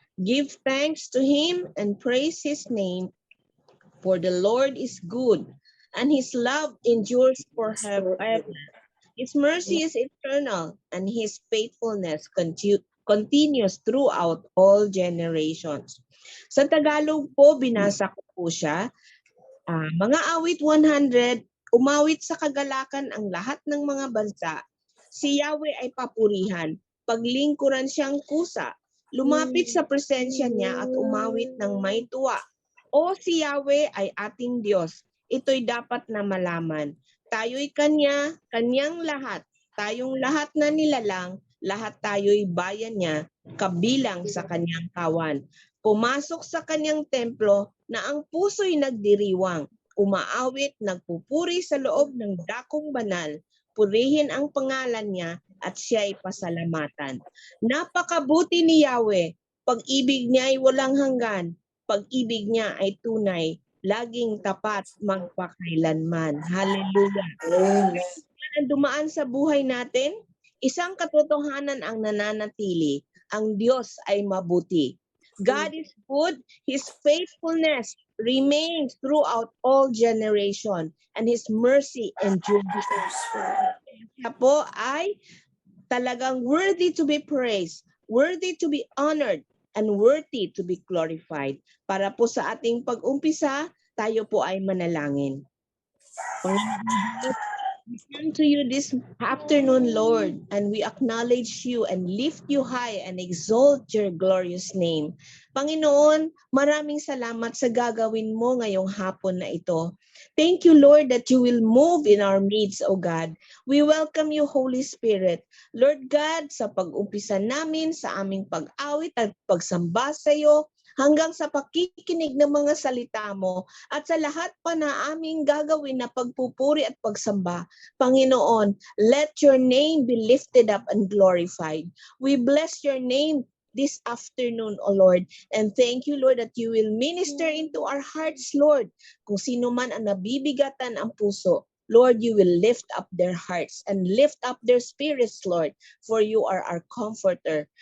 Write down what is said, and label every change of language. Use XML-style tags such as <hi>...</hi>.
<en>Give thanks to Him and praise His name, for the Lord is good, and His love endures forever. His mercy is eternal, and His faithfulness continues throughout all generations.</en> <tl>Sa Tagalog po, binasa ko po siya. Mga awit 100, umawit sa kagalakan ang lahat ng mga bansa. Si Yahweh ay papurihan, paglingkuran siyang kusa. Lumapit sa presensya niya at umawit ng may tuwa. O si Yahweh ay ating Diyos. Ito'y dapat na malaman. Tayo'y Kanya, Kanyang lahat. Tayong lahat na nilalang, lahat tayo'y bayan niya, kabilang sa Kanyang kawan. Pumasok sa Kanyang templo na ang puso'y nagdiriwang, umaawit, nagpupuri sa loob ng dakong banal, purihin ang pangalan niya at siya'y pasalamatan. Napakabuti ni Yahweh, pag-ibig niya ay walang hanggan, pag-ibig niya ay tunay, laging tapat magpakailanman. Hallelujah. Ang dumaan sa buhay natin, isang katotohanan ang nananatili, ang Diyos ay mabuti.</tl> <en>God is good, His faithfulness remains throughout all generation, and His mercy endures.</en> <tl>Siya po ay talagang</tl> <en>worthy to be praised, worthy to be honored, and worthy to be glorified.</en> <tl>Para po sa ating pag-umpisa, tayo po ay manalangin.</tl> <en>Panginoon, we come to you this afternoon, Lord, and we acknowledge you and lift you high and exalt your glorious name.</en> <tl>Panginoon, maraming salamat sa gagawin mo ngayong hapon na ito.</tl> <en>Thank you, Lord, that you will move in our midst, O God. We welcome you, Holy Spirit.</en> <tl>Lord God, sa pag-umpisa namin sa aming pag-awit at pagsamba sa iyo, hanggang sa pakikinig ng mga salita mo at sa lahat pa na aming gagawin na pagpupuri at pagsamba.</tl> <en>Panginoon, let your name be lifted up and glorified. We bless your name this afternoon, O Lord, and thank you, Lord, that you will minister into our hearts, Lord.</en> <tl>Kung sino man ang nabibigatan ang puso,</tl> <en>Lord, you will lift up their hearts and lift up their spirits, Lord, for you are our comforter.</en>